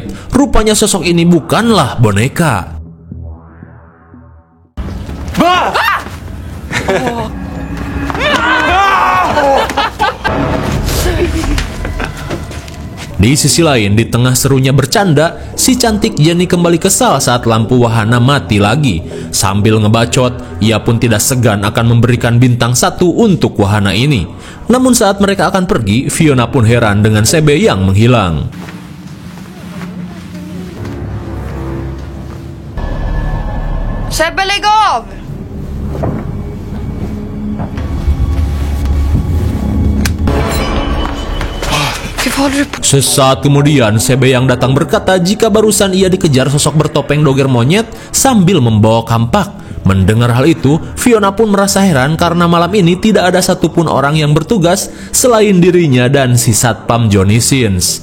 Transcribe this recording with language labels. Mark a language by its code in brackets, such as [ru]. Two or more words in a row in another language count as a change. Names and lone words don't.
[id] Rupanya sosok ini bukanlah boneka. Di sisi lain, di tengah serunya bercanda, si cantik Jenny kembali kesal saat lampu wahana mati lagi. Sambil ngebacot, ia pun tidak segan akan memberikan bintang 1 untuk wahana ini. Namun saat mereka akan pergi, Fiona pun heran dengan Sebe yang menghilang. [sv] Sebbe, lägg av! [id] Sesaat kemudian, Sebe yang datang berkata jika barusan ia dikejar sosok bertopeng doger monyet sambil membawa kampak. Mendengar hal itu, Fiona pun merasa heran karena malam ini tidak ada satupun orang yang bertugas selain dirinya dan si Satpam Johnny Sins.